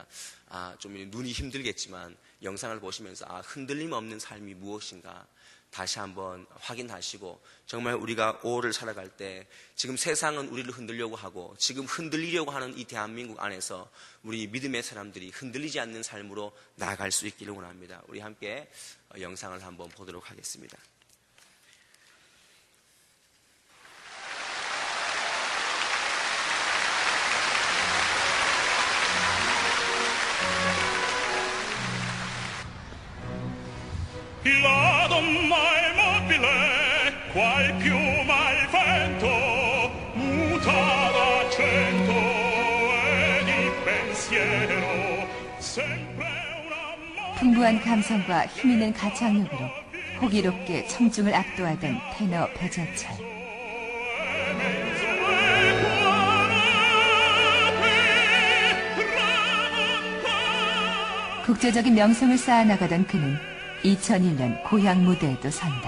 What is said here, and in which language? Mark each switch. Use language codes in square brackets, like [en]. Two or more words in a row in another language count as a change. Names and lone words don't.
[ko] 좀 눈이 힘들겠지만 영상을 보시면서 흔들림 없는 삶이 무엇인가 다시 한번 확인하시고, 정말 우리가 5월을 살아갈 때 지금 세상은 우리를 흔들려고 하고 지금 흔들리려고 하는 이 대한민국 안에서 우리 믿음의 사람들이 흔들리지 않는 삶으로 나아갈 수 있기를 원합니다. 우리 함께 영상을 한번 보도록 하겠습니다. [it] La donna è mobile, qual piuma al vento, muta d'accento e di pensiero, sempre una [ko] 풍부한 감성과 힘있는 가창력으로 호기롭게 청중을 압도하던 테너 배재철. 국제적인 명성을 쌓아나가던 그는 2001년 고향 무대에도 선다.